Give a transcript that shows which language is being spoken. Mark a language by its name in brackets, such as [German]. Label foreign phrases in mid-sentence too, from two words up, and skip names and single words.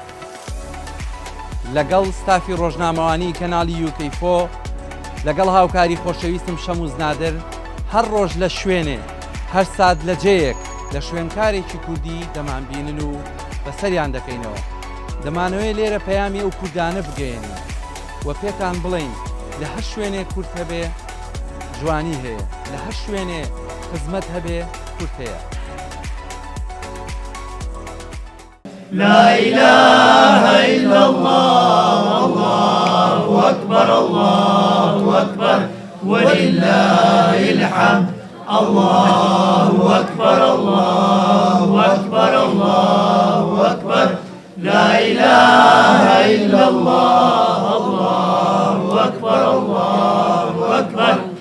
[Central Kurdish] لەگەڵ ستافی ڕۆژنامەوانی کەناڵی یوکەیفۆ لەگەڵ هاوکاری خۆشەویستم شەموز نادر هەر ڕۆژ لە شوێنێ هەر سات لە جەیەک لە شوێنکارێکی کوردی دەمانبینن و بەسەریان دەکەینەوە. دەمانەوەی لێرە پەیامی ئەو کوردانە بگەێنین و پێتان بڵین لە هەر شوێنێ کورد هەبێ جوانی هەیە، لە هەر شوێنێ خزمەت هەبێ کورد هەیە. [Arabic] لا إله إلا الله الله أكبر الله أكبر ولله الحمد الله أكبر الله أكبر الله أكبر لا إله إلا الله الله أكبر الله أكبر